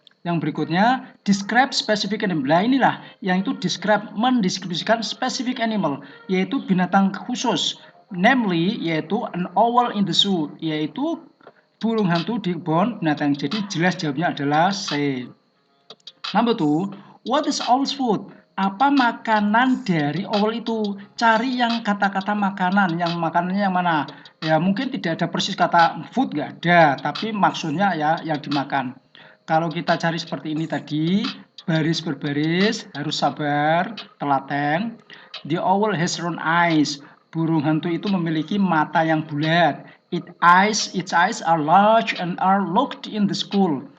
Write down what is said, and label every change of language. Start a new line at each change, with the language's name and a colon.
Indonesian: Yang berikutnya,
English: describe specific animal.
Indonesian: Nah, inilah yang itu mendeskripsikan
English: specific animal,
Indonesian: yaitu binatang khusus. Namely, yaitu
English: an owl in the zoo,
Indonesian: yaitu burung hantu di kebun binatang. Jadi jelas jawabnya adalah C.
English: Number 2, what is owl's food?
Indonesian: Apa makanan dari owl itu? Cari yang kata-kata makanan, yang makanannya yang mana? Ya mungkin tidak ada persis kata food, nggak ada, tapi maksudnya ya yang dimakan. Kalau kita cari seperti ini tadi, baris berbaris, harus sabar, telaten.
English: The owl has round eyes.
Indonesian: Burung hantu itu memiliki mata yang bulat.
English: Its eyes are large and are locked in the school.